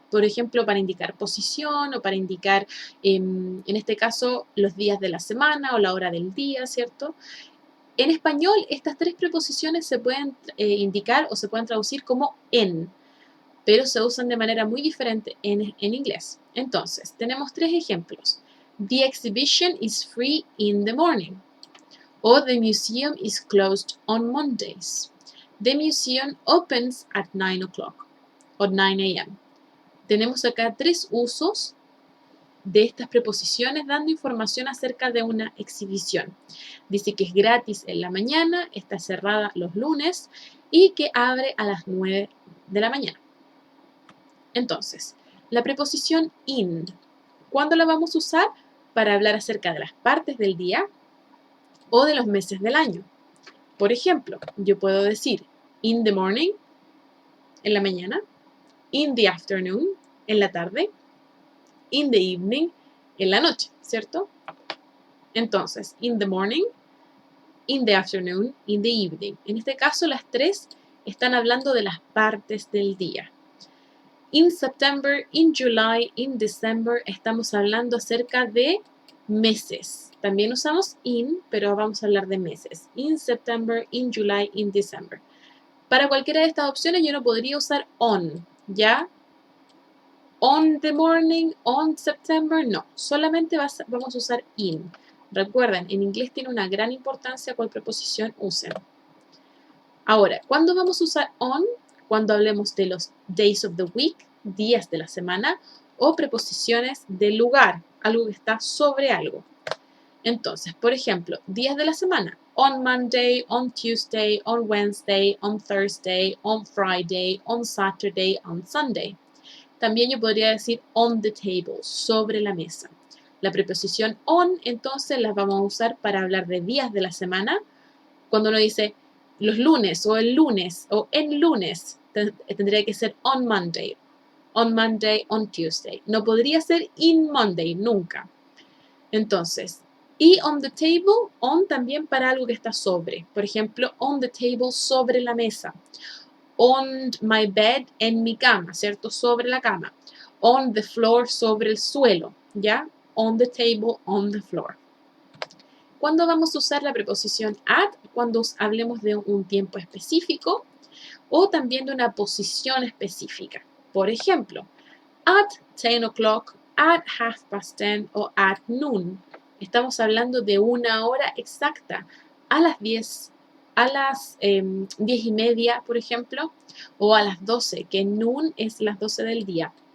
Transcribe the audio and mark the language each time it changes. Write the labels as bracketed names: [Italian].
[Spanish] Por ejemplo, para indicar posición o para indicar, en este caso, los días de la semana o la hora del día, ¿cierto? En español, estas 3 preposiciones se pueden indicar o se pueden traducir como en, pero se usan de manera muy diferente en inglés. Entonces, tenemos 3 ejemplos. [English] The exhibition is free in the morning. O the museum is closed on Mondays. The museum opens at 9 o'clock o 9 a.m. [Spanish] Tenemos acá 3 usos de estas preposiciones dando información acerca de una exhibición. Dice que es gratis en la mañana, está cerrada los lunes y que abre a las 9 de la mañana. Entonces, la preposición in, ¿cuándo la vamos a usar? Para hablar acerca de las partes del día o de los meses del año. Por ejemplo, yo puedo decir [English] in the morning, [Spanish] en la mañana, [English] in the afternoon, [Spanish] en la tarde, [English] in the evening, [Spanish] en la noche, ¿cierto? [English] Entonces, in the morning, in the afternoon, in the evening. [Spanish] En este caso, las 3 están hablando de las partes del día. [English] In September, in July, in December, [Spanish] estamos hablando acerca de meses. También usamos in, pero vamos a hablar de meses. [English] In September, in July, in December. [Spanish] Para cualquiera de estas opciones yo no podría usar on, ¿ya? [English] On the morning, on September, no. [Spanish] Solamente vamos a usar in. Recuerden, en inglés tiene una gran importancia cuál preposición usen. Ahora, ¿cuándo vamos a usar on? Cuando hablemos de los [English] days of the week, [Spanish] días de la semana, o preposiciones de lugar, algo que está sobre algo. Entonces, por ejemplo, días de la semana. [English] On Monday, on Tuesday, on Wednesday, on Thursday, on Friday, on Saturday, on Sunday. [Spanish] También yo podría decir [English] on the table, [Spanish] sobre la mesa. La preposición on, entonces, las vamos a usar para hablar de días de la semana. Cuando uno dice los lunes o el lunes o en lunes, tendría que ser [English] on Monday, on Tuesday. [Spanish] No podría ser [English] in Monday, [Spanish] nunca. Entonces, y [English] on the table, [Spanish] on también para algo que está sobre. Por ejemplo, [English] on the table, [Spanish] sobre la mesa. [English] On my bed, [Spanish] en mi cama, ¿cierto? Sobre la cama. [English] On the floor, [Spanish] sobre el suelo, ¿ya? [English] On the table, on the floor. [Spanish] ¿Cuándo vamos a usar la preposición at? Cuando hablemos de un tiempo específico o también de una posición específica. Por ejemplo, [English] at 10 o'clock at 10:30 [Spanish] o [English] at noon. [Spanish] Estamos hablando de una hora exacta, a las 10, a las 10:30, por ejemplo, o a las 12, que noon es las 12 del día.